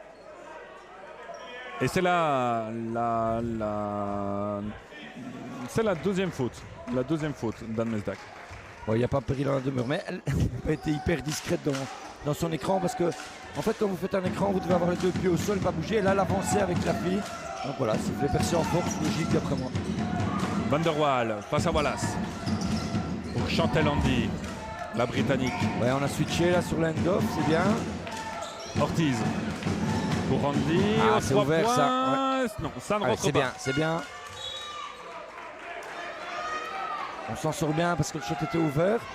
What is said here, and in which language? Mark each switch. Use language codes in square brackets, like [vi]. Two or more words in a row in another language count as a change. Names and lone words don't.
[fr] Et c'est c'est la deuxième faute d'Anne Mesdag. Il n'y a pas péril dans la demeure, mais elle a été hyper discrète dans son écran parce que en fait quand vous faites un écran vous devez avoir les 2 pieds au sol, pas bouger, et là l'avancer avec la fille. Donc voilà, c'est fait percer en force, logique d'après moi. Van der Waal face à Wallace pour Chantal Andy, la Britannique. Ouais, on a switché là sur l'end-off, c'est bien. Ortiz pour Andy. C'est ouvert points. ça. Ouais. Non, ça ne rentre pas. C'est bien. On s'en sort bien parce que le shot était ouvert.